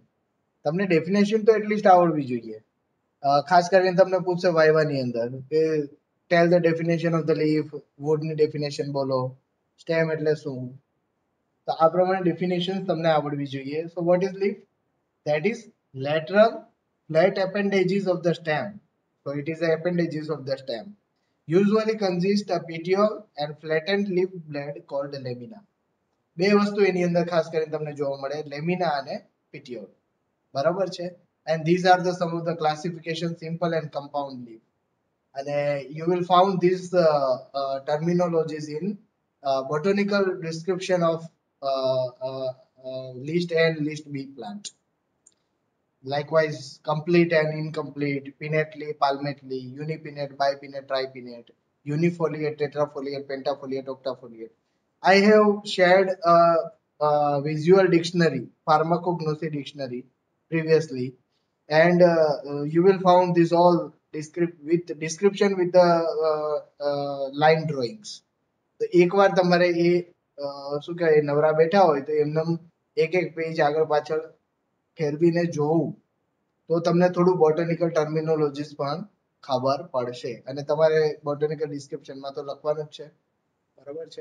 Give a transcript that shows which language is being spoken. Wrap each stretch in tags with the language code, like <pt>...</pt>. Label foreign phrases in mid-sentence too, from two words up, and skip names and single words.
<gu>તમને ડેફિનેશન તો એટલીસ્ટ આવડવી જોઈએ. ખાસ કરીને તમને પૂછશે વાયવાની અંદર કે</gu> <en>tell the definition of the leaf, wood definition</en> <gu>બોલો, સ્ટેમ એટલે શું, તો આ પ્રમાણે ડેફિનેશન તમને આવડવી જોઈએ.</gu> <en>so what is leaf? that is lateral flat appendages of the stem. So it is the appendages of the stem. Usually consist of petiole and flattened leaf blade called lamina.</en> <gu>બે વસ્તુ એની અંદર ખાસ કરીને તમને જોવા મળે, લેમિના અને petiole. બરાબર છે?</gu> <en>And these are the some of the classification, simple and compound leaf. And you will found these terminologies in botanical description of list A and list B plant. Likewise, complete and incomplete, pinnate leaf, palmate leaf, unipinnate, bipinnate, tripinnate, unifoliate, tetrafoliate, pentafoliate, octafoliate. I have shared a visual dictionary, pharmacognosy dictionary previously, and you will found this all description with the line drawings.</en> <gu>તો એકવાર તમારે એ શું કહેવાય નવરા બેઠા હોય તો એમને એક એક પેજ આગળ પાછળ ફેરવીને જોવું તો તમને થોડું</gu> <en>botanical terminologies</en> <gu>પણ ખબર પડશે. અને તમારે</gu> <en>botanical description</en> <gu>તો લખવાનું જ છે, બરાબર છે?</gu>